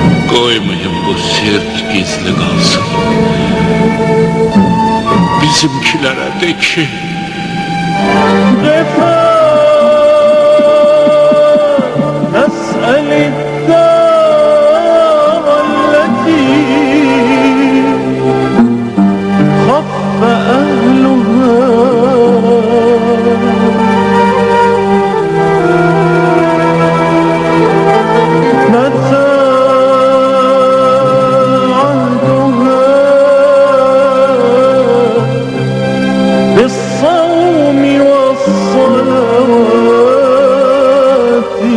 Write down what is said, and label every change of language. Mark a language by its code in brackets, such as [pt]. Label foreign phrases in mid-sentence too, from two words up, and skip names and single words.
[az] Qoymayın bu sir gizli qalsın. Bizimkilərə de ki, [ar] نسأل الدار التي خف أهلها متى عهدها بالصوم والصلاة